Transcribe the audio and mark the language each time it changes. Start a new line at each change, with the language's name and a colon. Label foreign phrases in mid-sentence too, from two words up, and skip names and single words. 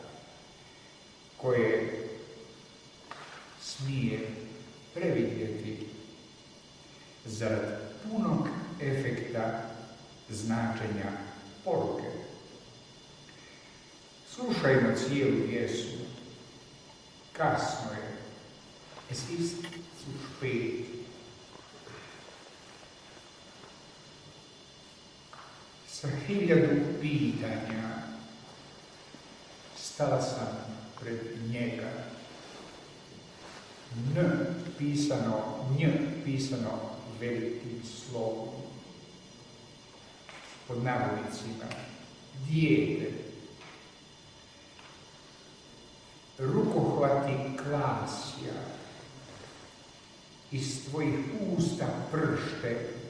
Croatian: koje smije previdjeti zarad punog efekta značenja poruke. Slušajmo cijelu pjesmu. Kasno je.
German: Es ist zu spät.
Croatian: Sa 1000 pitanja stala sam pred njega. N pisano velikim slovom, pod navodnicima, dijete, rukohvati klasja, iz tvojih usta pršte.